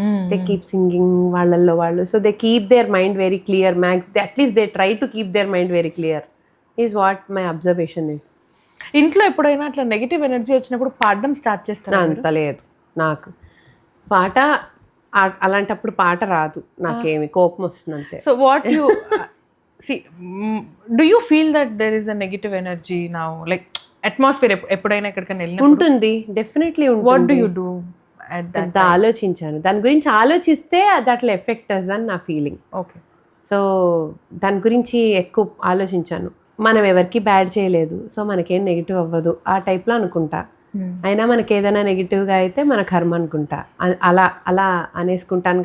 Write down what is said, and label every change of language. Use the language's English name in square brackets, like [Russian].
[English] they keep singing [Telugu] వాళ్ళల్లో వాళ్ళు. [English] So they keep their mind very clear. At least they try to keep their mind very clear is what my observation is. [Telugu] ఇంట్లో ఎప్పుడైనా అట్లా negative energy వచ్చినప్పుడు పాడడం start చేస్తాను? అంత లేదు నాకు. పాట అలాంటప్పుడు పాట రాదు, నాకేమి కోపం వస్తుంది అంతే. [English] so what you see do you feel that there is a negative energy now, like atmosphere [Telugu] ఎప్పుడైనా ఎక్కడికైనా వెళ్ళినప్పుడు? ఉంటుంది, డెఫినెట్లీ ఉంటుంది. [English] what do you do at that time? [Telugu] ఆలోచించాను, దాని గురించి ఆలోచిస్తే అది అట్లా ఎఫెక్ట్ అని నా ఫీలింగ్. ఓకే. సో దాని గురించి ఎక్కువ ఆలోచించాను. మనం ఎవరికి బ్యాడ్ చేయలేదు, సో మనకేం నెగిటివ్ అవ్వదు ఆ టైప్లో అనుకుంటా. అయినా మనకి ఏదైనా నెగిటివ్గా అయితే మన కర్మ అనుకుంటా. అలా అలా అనేసుకుంటాను.